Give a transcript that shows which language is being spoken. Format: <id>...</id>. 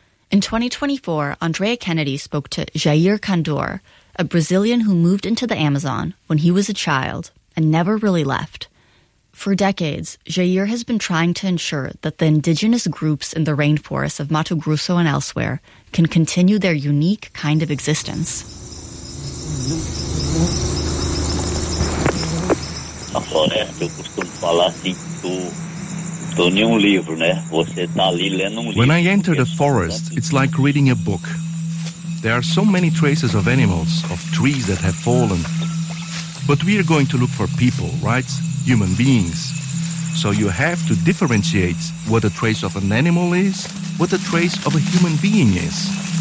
<en>In 2024, Andrea Kennedy spoke to Jair Kandur, a Brazilian who moved into the Amazon when he was a child and never really left. For decades, Jair has been trying to ensure that the indigenous groups in the rainforests of Mato Grosso and elsewhere can continue their unique kind of existence.</en> <pt>A floresta, eu costumo falar assim, tu tô em um livro, né? Você tá ali lendo um livro.</pt> <en>When I enter the forest, it's like reading a book. There are so many traces of animals, of trees that have fallen. But we are going to look for people, right? Human beings. So you have to differentiate what a trace of an animal is, what a trace of a human being is.</en>